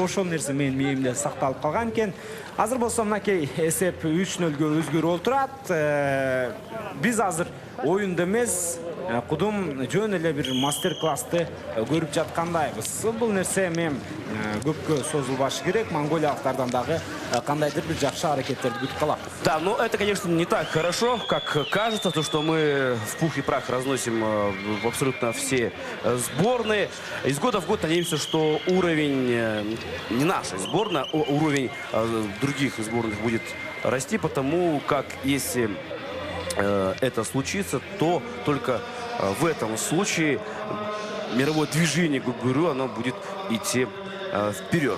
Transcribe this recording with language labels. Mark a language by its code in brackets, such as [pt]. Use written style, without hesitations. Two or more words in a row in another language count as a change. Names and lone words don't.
[ky] Ошол нерсе менин мээнимде сакталып калган экен. Азыр болсо мынакей эсеп 3-0 өзгөрүп отурат. Биз азыр оюнда эмес, кудум жөн эле бир мастер-классты көрүп жаткандайбыз. Бул нерсе эми көпкө созулбашы керек. Монголиялыктардан дагы кандайдыр бир жакшы аракеттерди күтүп калат. [ru] Да, но это, конечно, не так хорошо, как кажется, то, что мы в пух и прах разносим абсолютно все сборные. Из года в год надеемся, что уровень не нашей сборной, а уровень других сборных будет расти, потому как если это случится, то только в этом случае мировое движение гугуру, оно будет идти вперед.